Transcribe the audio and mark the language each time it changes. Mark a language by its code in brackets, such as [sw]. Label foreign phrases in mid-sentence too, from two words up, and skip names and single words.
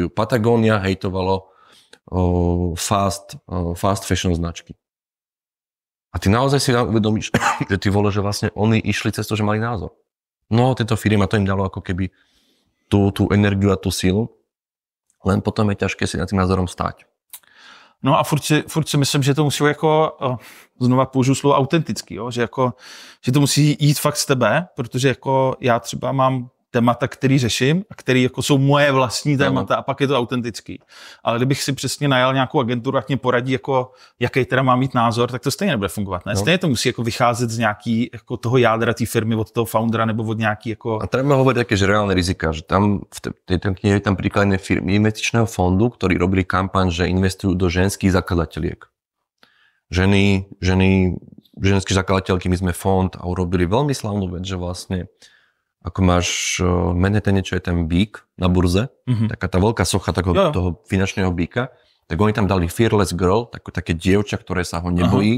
[sk] Patagonia hejtovalo [en] fast fashion [sk] značky. A ty naozaj si uvedomíš, že [cs] ty vole, [sk] že vlastne oni išli cez to, že mali názor. No, tieto firmy, a to im dalo ako keby tú energiu a tú sílu, len potom je ťažké si nad tým názorom stáť. [cs] No a furt si myslím, že to musí jako, znova použiju slovo autentický, jo? Že to musí jít fakt z tebe, protože jako já třeba mám témata, který řeším a který jako jsou moje vlastní témata a pak je to autentický. Ale kdybych si přesně najal nějakou agenturu, ať mě poradí, jako, jaký teda má mít názor, tak to stejně nebude fungovat. Ne? Stejně to musí jako vycházet z nějaký jako toho jádra té firmy, od toho foundera nebo od nějaký jako... [sk] A treba hovoriť také, že reálne rizika, že tam v tej knihe je tam príkladné firmy investičného fondu, ktorí robili kampaň, že investujú do ženských zakladateľiek. Ženské zakladateľky, my sme fond a urobili veľmi slavnú vec, že vlastne ako máš Manhattan, niečo je ten bík na burze, taká tá veľká socha toho finančného bíka, tak oni tam dali Fearless Girl, také dievča, ktoré sa ho nebojí.